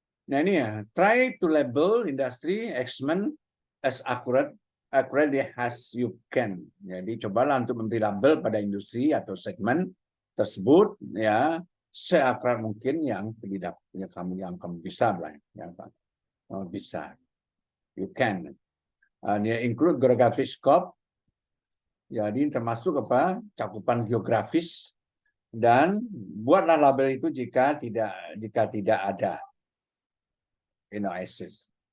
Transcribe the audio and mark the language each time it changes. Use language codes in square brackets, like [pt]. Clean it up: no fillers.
[id] Nah ini ya, [en] try to label industry segment as accurately as you can. [id] Jadi cobalah untuk memberi label pada industri atau segmen tersebut ya seakurat mungkin yang kamu bisa lah, yang kamu bisa. [en] You can. [id] Dia [en] include geographic scope. [id] Jadi termasuk apa? Cakupan geografis dan buatlah label itu jika tidak ada ISIS.